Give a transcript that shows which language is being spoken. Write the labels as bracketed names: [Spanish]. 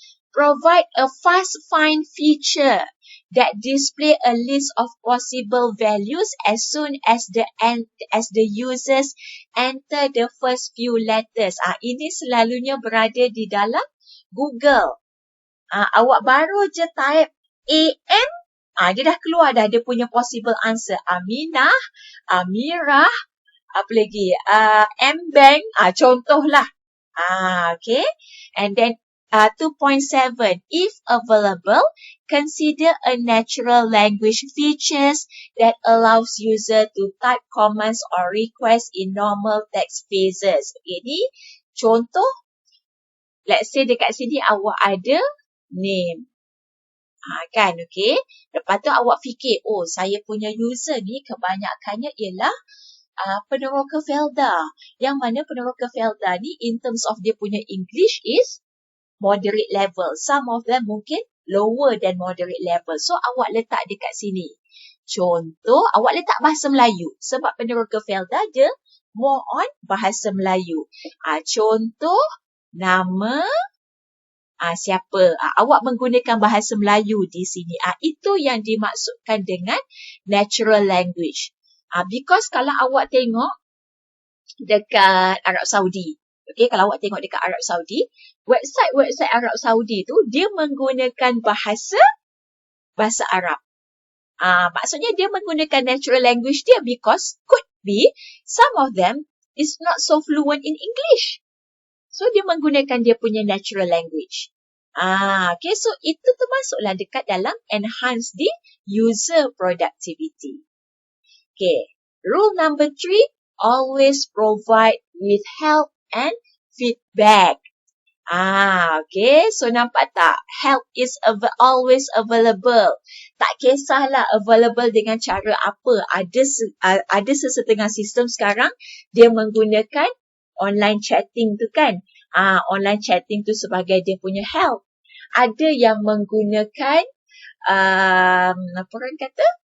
[English] Provide a fast find feature that display a list of possible values as soon as the users enter the first few letters. [Malay] Ini selalunya berada di dalam Google. Awak baru je type AM, dia dah keluar dah dia punya [English] possible answer. [Malay] Aminah, Amirah, apa lagi? [English] M-Bank, contohlah. Okay. And then 2.7, if available, consider a natural language features that allows user to type commands or requests in normal text phases. [Malay] Okay, ni contoh. [English] Let's say [Malay] dekat sini awak ada name. Kan, okay. Lepas tu awak fikir, saya punya user ni kebanyakannya ialah peneroka Felda. Yang mana peneroka Felda ni [English] in terms of [Malay] dia punya [English] English is moderate level. Some of them [Malay] mungkin [English] lower than moderate level. [Malay] So, awak letak dekat sini. Contoh, awak letak bahasa Melayu. Sebab peneroka Felda dia [English] more on [Malay] bahasa Melayu. Contoh, nama siapa. Awak menggunakan bahasa Melayu di sini. Itu yang dimaksudkan dengan natural language. Because kalau awak tengok dekat Arab Saudi, okay, kalau awak tengok dekat Arab Saudi, website Arab Saudi tu dia menggunakan bahasa Arab. Maksudnya dia menggunakan natural language dia [English] because could be some of them is not so fluent in English. [Malay] So, dia menggunakan dia punya natural language. Okay, so itu termasuklah dekat dalam [English] enhance the user productivity. Okay, rule number 3, always provide with help and feedback. Okay. So [Malay] nampak tak? [English] Help is always available. [Malay] Tak kisahlah available dengan cara apa. Ada sesetengah sistem sekarang dia menggunakan online chatting tu kan. Online chatting tu sebagai dia punya help. Ada yang menggunakan apa orang kata?